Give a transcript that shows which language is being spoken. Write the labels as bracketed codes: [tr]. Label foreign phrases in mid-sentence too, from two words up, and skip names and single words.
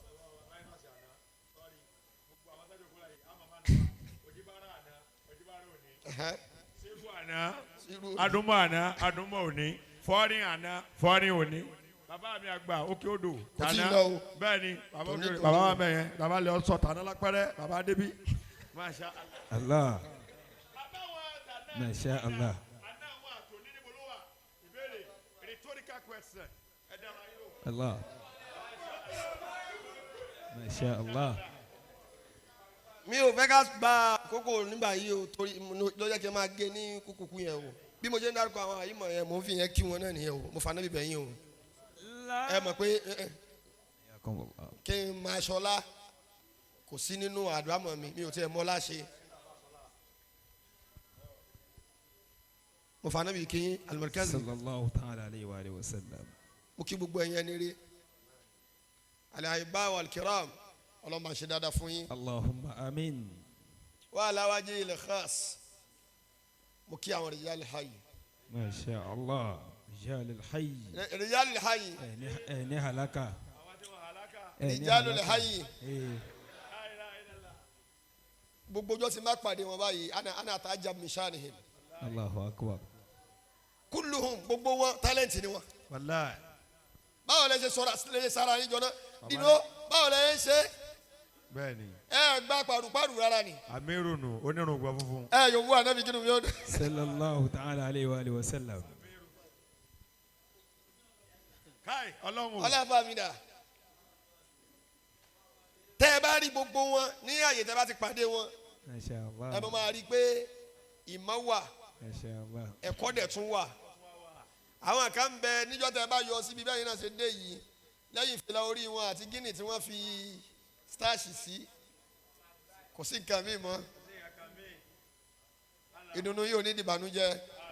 [yo] adumọ àná adumọ òní fọrin àná fọrin òní bàbá mi àgbà òkè odò tàná bẹ́ẹ̀ ni bàbá wa bẹ yẹn bàbá lè sọ tàná lápẹrẹ bàbá débi masha [ar] الله ما شاء الله. الله ما شاء الله. [yo] mi ò fẹ́ ká gba àkókò nígbà yìí o torí ló jẹ́ kí n máa gé ní kúkúkú yẹn o bí mo ṣe ń dárúkọ àwọn àyímọ̀ yẹn mo ń fi yẹn kí wọn náà nìyẹn o mo fa náà bíbẹ̀ yín o ẹ mọ̀ pé kí n máa ṣọlá kò sí nínú àdúrámọ̀ mi ò tiẹ̀ mọ́ láṣẹ mo fa náà bí kí Al-Markazi [ar] صلى الله تعالى عليه وعلى آله وسلم. [yo] mo kí gbogbo ẹ̀yin ẹni rí [ar] الأحبة والكرام [yo] ọlọ́mọ àṣẹ dáadáa fún yín. [ar] اللهم آمين. وعلى وجه الخاص [yo] mo kí àwọn [ar] رجال حي. ما شاء الله رجال حي. رجال حي. [yo] ní halaka. [ar] رجال حي. [yo] gbogbo ọjọ́ tí n bá pàdé wọn báyìí [ar] أنا أتعجب من شأنهم. الله أكبر. [yo] kulluhum gbogbo wọn talent ni wọn. wàláì. báwo lẹ ṣe sọ̀rọ̀ lè sara yín jọ náà dino báwo lẹ ń ṣe. bẹ́ẹ̀ni. ẹ gba paru rárá ni. amirunu onírùngbà funfun. ẹ yòówù anabi kinu mi o. [ar] صلى الله تعالى عليه وعلى آله وسلم. [yo] káì ọlọ́run. ọlọ́fà mi dà. tẹ́ ẹ bá rí gbogbo wọn ní àyè tẹ́ bá ti pàdé wọn. [ar] ما شاء الله. [yo] ẹ bá máa rí i pé ìmọ̀ wà. [ar] ما شاء الله. [yo] ẹ̀kọ́ dẹ̀ tún wà. àwọn kan ń bẹ níjọ́ tẹ́ ẹ bá yọ síbi bẹ́ẹ̀ náà ṣe dé yìí lẹ́yìn ìfìlà orí wọn àti gíní tí wọ́n fi starch sí kò sí nǹkan míì mọ́ ìdùnnú yìí ò ní dìbànújẹ́